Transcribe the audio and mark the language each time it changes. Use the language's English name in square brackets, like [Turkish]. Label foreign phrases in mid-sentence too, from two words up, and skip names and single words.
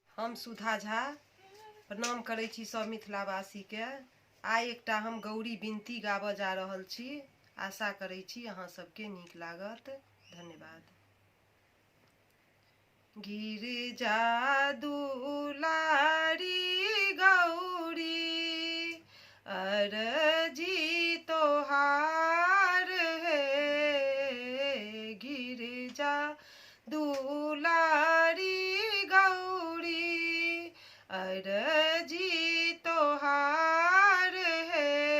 [Maithili] हम सुधा झा प्रणाम करै छी सब मिथिलावासी के। आइ एकटा हम गौरी बिनती गाबऽ जा रहल छी। आशा करै छी अहाँ सबके नीक लागत। धन्यवाद। गिरिजा दुलारी गौरी अरजी तोहार है। गिरिजा दुलारी गौरी अरजी तोहार है।